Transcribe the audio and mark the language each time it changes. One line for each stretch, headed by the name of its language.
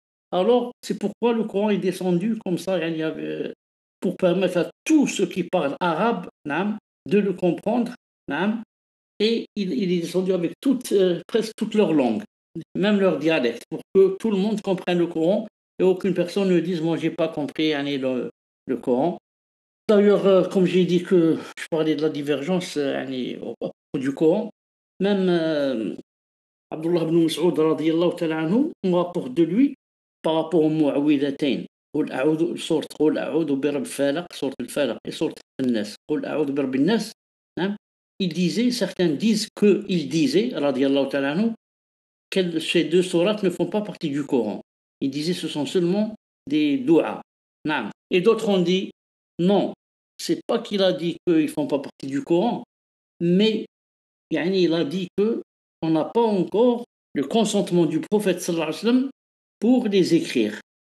French: Alors, c'est pourquoi le Coran est descendu comme ça, il y avait, pour permettre à tous ceux qui parlent arabe, nam, de le comprendre, nam, et il est descendu avec presque toutes leurs langues, même leur dialecte, pour que tout le monde comprenne le Coran et aucune personne ne dise moi j'ai pas compris yani, le Coran. D'ailleurs, comme j'ai dit que je parlais de la divergence yani, au propos du Coran, même Abdullah ibn Mas'ud radiyallahu ta'ala anhu, on rapporte de lui par rapport aux mu'awwidhatayn.
Arabic: سورة قل أعوذ برب الفلق سورة الفلق et سورة الناس قل أعوذ برب الناس.
French: Il disait, certains disent qu'il disait, radiyallahu ta'ala anhu, que ces deux sourates ne font pas partie du Coran. Il disait ce sont seulement des doua. Et d'autres ont dit non, c'est pas qu'il a dit qu'ils ne font pas partie du Coran, mais yani, il a dit qu'on n'a pas encore le consentement du prophète sallallahu alayhi wa sallam pour les écrire.